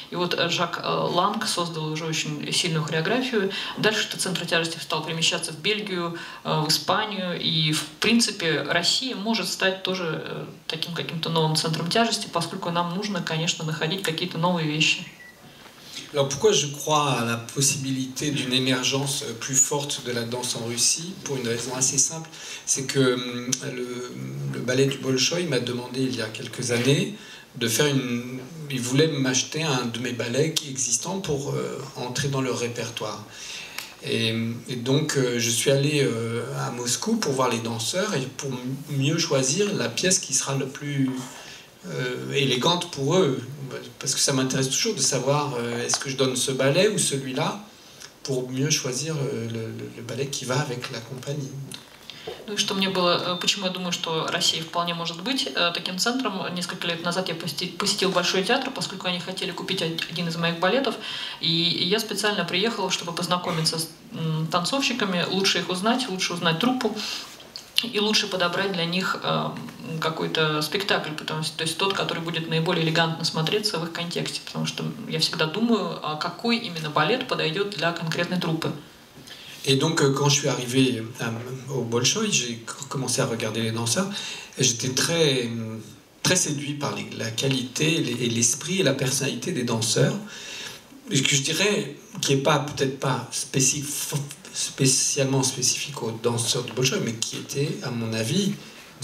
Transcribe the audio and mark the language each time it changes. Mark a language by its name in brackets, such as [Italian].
[Russian] И вот Жак Ланг создал уже очень сильную хореографию. Дальше этот центр тяжести стал перемещаться в Бельгию, в Испанию. И, в принципе, Россия может стать тоже таким каким-то новым центром тяжести, поскольку нам нужно, конечно, находить какие-то новые вещи. [French] Alors pourquoi je crois à la possibilité d'une émergence plus forte de la danse en Russie? Pour une raison assez simple, c'est que le ballet du Bolchoï m'a demandé il y a quelques années de faire il voulait m'acheter un de mes ballets existants pour entrer dans leur répertoire. Et donc je suis allé à Moscou pour voir les danseurs et pour mieux choisir la pièce qui sera le plus élégante pour eux, parce que ça m'intéresse toujours de savoir est-ce que je donne ce ballet ou celui-là pour mieux choisir le ballet qui va avec la compagnie. [Russian] Ну и что мне было, почему я думаю, что Россия вполне может быть таким центром. Несколько лет назад я посетил Большой театр, поскольку они хотели купить один из моих балетов, и я специально приехала, чтобы познакомиться с танцовщиками, лучше их узнать, лучше узнать труппу, и лучше подобрать для них какой-то спектакль, то есть тот, который будет наиболее элегантно смотреться в их контексте, потому что я всегда думаю, какой именно балет подойдет для конкретной труппы. [French] Et donc, quand je suis arrivé au Bolchoï, j'ai commencé à regarder les danseurs, et j'étais très, très séduit par la qualité et l'esprit et la personnalité des danseurs, que je dirais qui n'est peut-être pas spécialement spécifique aux danseurs du Bolchoï, mais qui était, à mon avis, une